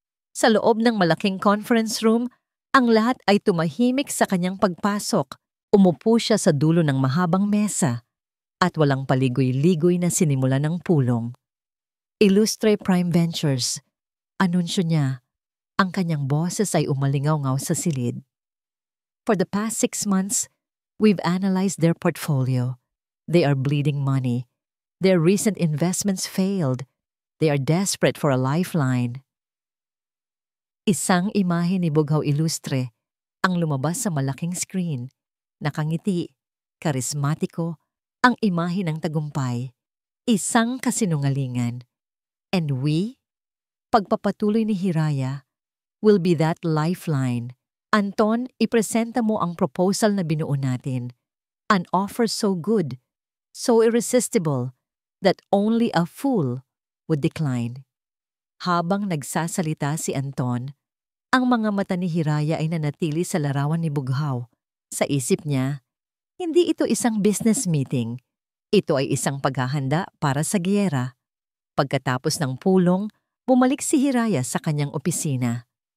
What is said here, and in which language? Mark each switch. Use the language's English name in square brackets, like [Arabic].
[Filipino] Sa loob ng malaking conference room, ang lahat ay tumahimik sa kanyang pagpasok. Umupo siya sa dulo ng mahabang mesa at walang paligoy-ligoy na sinimula ng pulong. Illustre Prime Ventures. Anunsyo niya. Ang kanyang boses ay umalingaw-ngaw sa silid. [English] For the past 6 months, we've analyzed their portfolio. They are bleeding money. Their recent investments failed. They are desperate for a lifeline. [Filipino] Isang imahe ni Bughaw Ilustre ang lumabas sa malaking screen. Nakangiti, karismatiko, ang imahe ng tagumpay. Isang kasinungalingan. [English] And we, [Filipino] pagpapatuloy ni Hiraya, [English] will be that lifeline. [Filipino] Anton, ipresenta mo ang proposal na binuo natin. [English] An offer so good, so irresistible, that only a fool would decline. [Filipino] Habang nagsasalita si Anton, ang mga mata ni Hiraya ay nanatili sa larawan ni Bughaw. Sa isip niya, hindi ito isang business meeting. Ito ay isang paghahanda para sa giyera. Pagkatapos ng pulong, bumalik si Hiraya sa kanyang opisina.